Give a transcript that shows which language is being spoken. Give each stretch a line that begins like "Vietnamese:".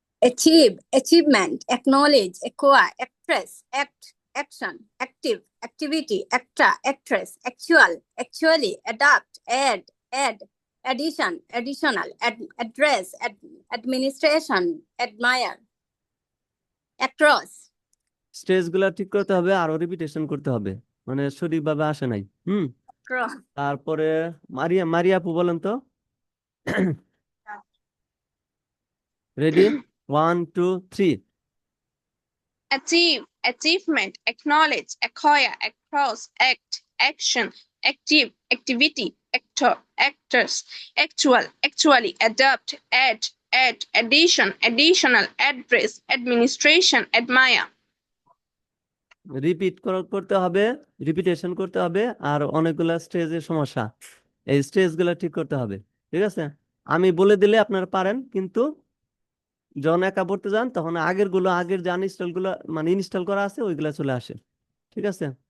English: Achieve, achievement, acknowledge, acquire, express, act, action, active, activity, actor, actress, actual, actually, adapt, add, addition, additional, address, administration, admire, across,
Bangla: stage গুলা ঠিক করতে হবে, আরো repetition করতে হবে, মানে সঠিকভাবে আসে নাই।
English: across.
Bangla: তারপরে মারিয়া, মারিয়া আপু বলেন তো। Ready? 1 2 3।
English: achieve, achievement, acknowledge, acquire, across, act, action, active, activity, actor, actors, actual, actually, adapt, add, addition, additional, address, administration, admire.
Bangla: Repeat করতে হবে, রিপিটেশন করতে হবে, আর অনেকগুলা স্টেজের সমস্যা, এই স্টেজ গুলা ঠিক করতে হবে। ঠিক আছে? আমি বলে দিলে আপনারা পারেন, কিন্তু যখন একা পড়তে যান তখন আগের যে আনইনস্টল গুলো মানে ইনস্টল করা আছে ওইগুলা চলে আসে। ঠিক আছে?